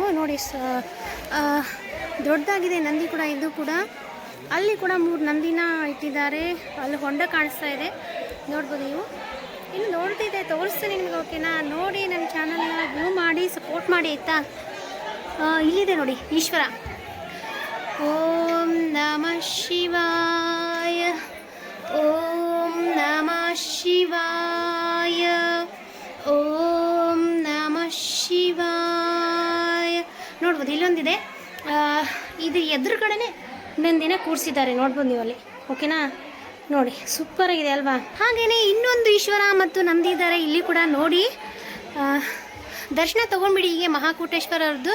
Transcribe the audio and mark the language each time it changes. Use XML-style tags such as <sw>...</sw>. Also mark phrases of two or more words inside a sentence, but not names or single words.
<kn>ನೋಡಿ, ದೊಡ್ಡದಾಗಿದೆ ನಂದಿ ಕೂಡ, ಇದು ಕೂಡ. ಅಲ್ಲಿ ಕೂಡ 3 ನಂದಿನ ಇಟ್ಟಿದ್ದಾರೆ. ಅಲ್ಲಿ ಹೊಂಡ ಕಾಣಿಸ್ತಾ ಇದೆ, ನೋಡ್ಬೋದು ನೀವು. ಇನ್ನು ನೋಡ್ತಿದ್ದೆ, ತೋರಿಸ್ತೀನಿ ನಿಮ್ಗೆ, ಓಕೆನಾ? ನೋಡಿ, ನನ್ನ ಚಾನಲ್ನ ವ್ಯೂ ಮಾಡಿ ಸಪೋರ್ಟ್ ಮಾಡಿ ಆಯಿತಾ. ಇಲ್ಲಿದೆ ನೋಡಿ ಈಶ್ವರ.</kn> <sa>ಓಂ ನಮಃ ಶಿವಾಯ, ಓಂ ನಮಃ ಶಿವಾಯ, ಓಂ ನಮಃ ಶಿವಾಯ.</sa> <kn>ನೋಡ್ಬೋದು ಇಲ್ಲೊಂದಿದೆ, ಇದು ಎದುರುಗಡೆನೆ ನಂದಿನ ಕೂರಿಸಿದ್ದಾರೆ, ನೋಡ್ಬೋದು ನೀವು ಅಲ್ಲಿ, ಓಕೆನಾ? ನೋಡಿ, ಸೂಪರ್ ಆಗಿದೆ ಅಲ್ವಾ? ಹಾಗೆಯೇ ಇನ್ನೊಂದು ಈಶ್ವರ ಮತ್ತು ನಂದಿ ಇದ್ದಾರೆ ಇಲ್ಲಿ ಕೂಡ. ನೋಡಿ, ದರ್ಶನ ತೊಗೊಂಡ್ಬಿಡಿ ಹೀಗೆ ಮಹಾಕೂಟೇಶ್ವರದ್ದು.</kn>